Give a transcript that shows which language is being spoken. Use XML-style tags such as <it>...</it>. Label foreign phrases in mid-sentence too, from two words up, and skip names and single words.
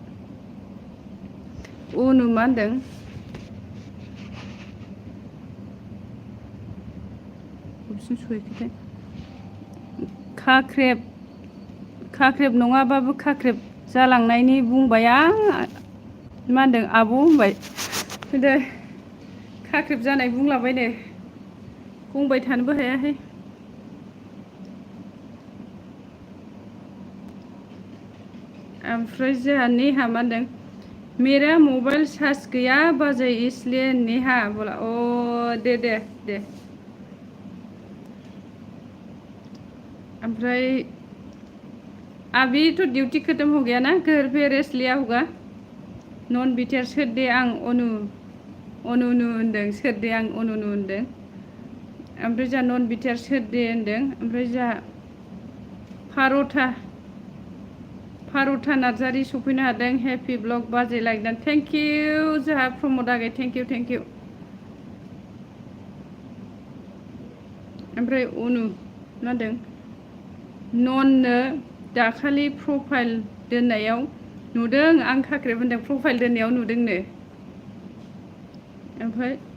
<brx>अनु मा होनदों खाख्रेब नङाबाबो खाख्रेब जालांनायनि बुंबाय आं मा होनदों आब' होनबाय होनदो खाख्रेब जानाय बुंलाबायनो बुंबाय थानोबो हायाहाय ओमफ्राय जोंहा नेहा मा होनदों</brx> <hi>मेरा मोबाइल चार्ज गया</hi> <brx>बाजै इसलिए नेहा बोला अ दे ओमफ्राय</brx> <hi>अभी तो ड्यूटी खत्म हो गया ना घर पे रेस्ट लिया होगा</hi> <brx>नन बिटियार सोरदे आं अनु होनदों सोरदे आं अनु होनदों ओमफ्राय जोंहा नन बिटियार सोरदे होनदों ओमफ्राय जोंहा फारथा नार्जारि सफैनो हादों</brx> <en>happy vlog</en> <brx>बाजै लाइक</brx> <en>thank you</en> <brx>जोंहा प्रमद आगै</brx> <en>thank you</en> <brx>ओमफ्राय अनु मा होनदों नननो दाखालि प्रफाइल दोननायाव नुदों आं खाख्रेब होनदों प्रफाइल दोननायाव नुदोंनो ओमफ्राय</brx>